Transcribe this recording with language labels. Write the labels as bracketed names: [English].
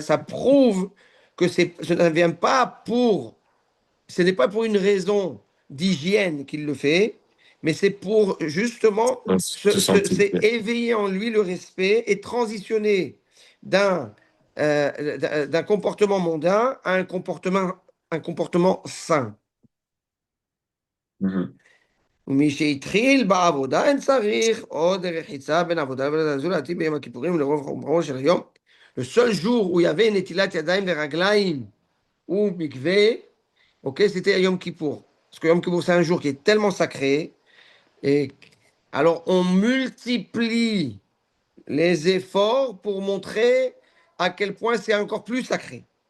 [French] Ça prouve que ce ne vient pas pour, ce n'est pas pour une raison d'hygiène qu'il le fait, mais c'est pour justement Donc, se c'est sanctifier. éveiller en lui le respect et transitionner d'un d'un comportement mondain à un comportement sain. Mhm. [Hebrew] ומי שהתחיל בעבודה אין צריך עוד רחיצה בין עבודה לבין הזולתי ביום הכיפורים לרוב חומרו של היום. [French] Le seul jour où il y avait [Hebrew] נטילת ידיים ורגליים [French] ou mikvé, ok, c'était Yom Kippour. Parce que Yom Kippour, c'est un jour qui est tellement sacré. Et alors, on multiplie les efforts pour montrer à quel point c'est encore plus sacré.